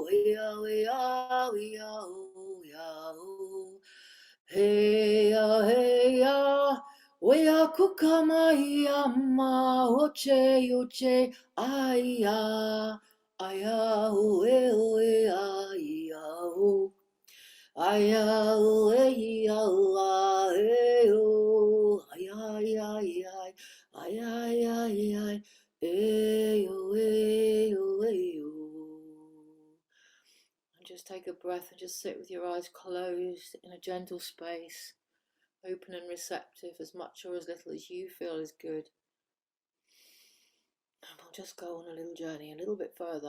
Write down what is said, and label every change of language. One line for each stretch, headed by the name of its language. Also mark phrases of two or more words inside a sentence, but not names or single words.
English: ya ya ya oh ya oh hey ya we ya kukama ya ma oche oche aya aya oh ay ya oh aya oh ya oh ay ay ay ay ay ay ay ay ayo, ayo, ayo. And just take a breath and just sit with your eyes closed in a gentle space, open and receptive, as much or as little as you feel is good. And we'll just go on a little journey a little bit further.